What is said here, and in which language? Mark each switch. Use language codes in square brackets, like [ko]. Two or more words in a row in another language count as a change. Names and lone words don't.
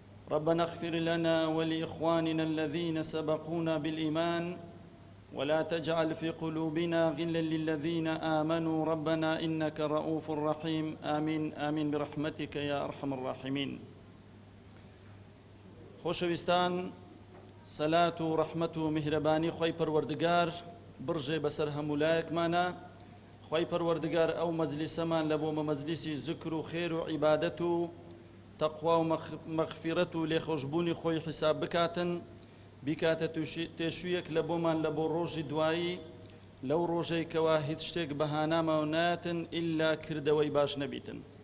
[ar] ربنا اغفر لنا ولإخواننا الذين سبقونا بالإيمان ولا تجعل في قلوبنا غلا للذين آمنوا ربنا إنك رؤوف رحيم. آمين، آمين برحمتك يا أرحم الراحمين. [ckb] خۆشەویستان، سەلات و ڕەحمەت و میهرەبانی خۆی پەروەردگار بڕژێ بەسەر هەموو لایەکمانە. خۆی پەروەردگار ئەو مەجلیسەمان لە بۆ مە مەجلیسی زکر و خێر و عیبادەت و تەقوا و مەخ-، مەغفیرەت و لێخۆشبوونی خۆی حیساب بکاتن، بیکاتە تووشی، تێشوویەک لە بۆمان لە بۆ ڕۆژی دوایی، لەو ڕۆژەی کەوا هیچ شتێک بەهاناماو ناتن ئیلا کردەوەی باش نەبیتن.